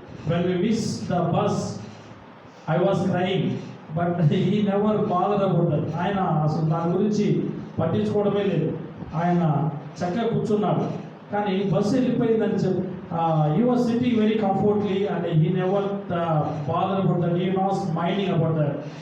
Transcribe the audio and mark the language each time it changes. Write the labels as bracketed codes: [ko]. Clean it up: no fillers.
[en] when we missed the bus, I was crying, but he never bothered about that. [te] ఆయన అసలు దాని గురించి పట్టించుకోవడమే లేదు. ఆయన చక్కగా కూర్చున్నాడు. కానీ బస్సు వెళ్ళిపోయిందని చెప్పి [en] he was sitting very comfortably and he never bothered about that. He was minding about that.